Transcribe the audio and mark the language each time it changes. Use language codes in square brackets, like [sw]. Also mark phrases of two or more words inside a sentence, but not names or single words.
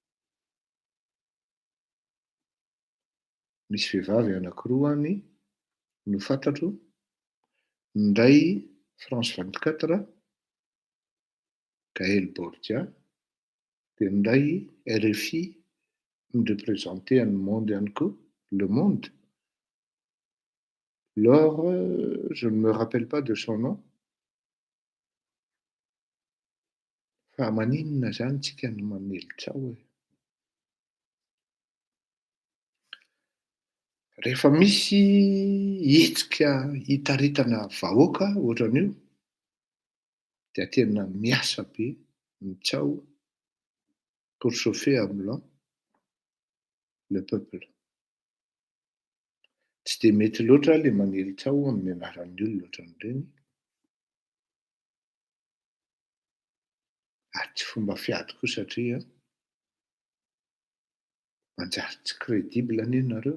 [mg] Misy vehivavy anankiroa any no fantatro. Ny iray France 24, Gaël Bordia, dia ny iray RFI représenté any Monde ihany koa, Le Monde. [fr] Laure, je ne me rappelle pas de son nom. [mg] Fa maninona zany tsika no manelotrao e. Rehefa misy hetsika hitaritana vahoaka ohatran'io dia tena miasa be mitsao [fr] pour chauffer à blanc le peuple. [mg] Tsy dia mety loatra le manelotrao amin'ny anaran'ny olona ohatran'ireny. Ary tsy fomba fiady koa satria manjary tsy crédible anie nareo.